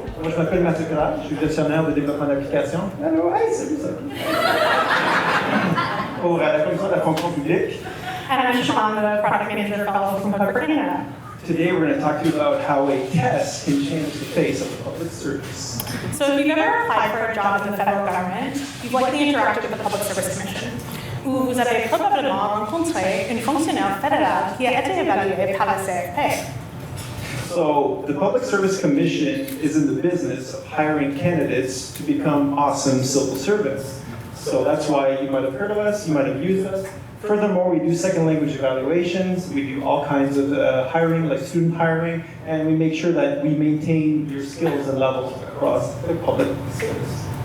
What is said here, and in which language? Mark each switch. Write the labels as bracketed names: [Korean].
[French] je m'appelle Mathieu Kralj, je suis gestionnaire de développement d'applications. Allô, hey, salut, salut. Pour la Commission de la fonction publique. [English] And I'm Siobhan, the product manager fellow from Hub for Canada. Today we're going to talk to you about how a test can change the face of public service. So if you've ever applied for a job in the federal government, you've likely interacted with the Public Service Commission, [French] où vous avez probablement rencontré un fonctionnaire fédéral qui a été évalué par la CFP. [English] So the Public Service Commission is in the business of hiring candidates to become awesome civil servants. So that's why you might have heard of us, you might have used us. Furthermore, we do second language evaluations, we do all kinds of hiring, like student hiring, and we make sure that we maintain your skills and levels across the public service.